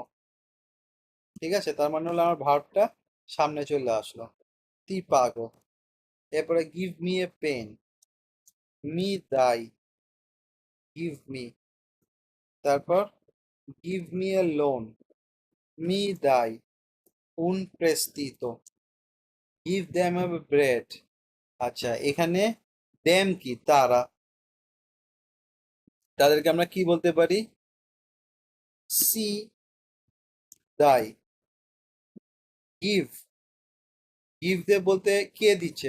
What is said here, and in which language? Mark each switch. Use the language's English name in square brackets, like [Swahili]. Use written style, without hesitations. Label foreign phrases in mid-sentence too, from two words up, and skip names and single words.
[Bangla] ঠিক আছে, তার মানে হলো আমার ভার্বটা সামনে চলে আসলো, [Italian] ti pago. [English] এরপরে give me a pen, [Italian] mi dai, [English] give me. তারপর give me a loan, [Italian] mi dai, un prestito, [English] give them a bread. [Bangla] আচ্ছা, এখানে দ্যাম কি? তারা। তাদেরকে আমরা কি বলতে পারি? [Italian] si dai. [English] give, give they [Bangla] বলতে কে দিচ্ছে?